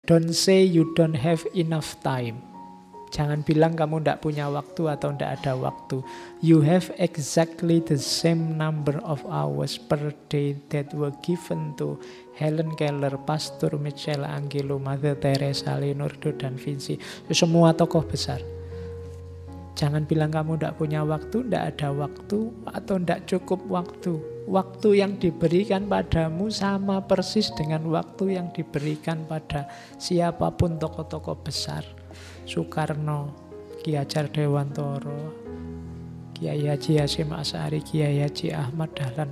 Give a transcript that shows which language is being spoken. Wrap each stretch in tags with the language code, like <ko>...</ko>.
<en>Don't say you don't have enough time.</en> <id>Jangan bilang kamu tidak punya waktu atau tidak ada waktu.</id> <en>You have exactly the same number of hours per day that were given to Helen Keller, Pastor Michelangelo, Mother Teresa, Leonardo da Vinci.</en> <id>Semua tokoh besar. Jangan bilang kamu tidak punya waktu, tidak ada waktu, atau tidak cukup waktu. Waktu yang diberikan padamu sama persis dengan waktu yang diberikan pada siapapun tokoh-tokoh besar. Soekarno, Ki Hajar Dewantoro, Kiai Haji Hasyim Asy'ari, Kiai Haji Ahmad Dahlan.</id>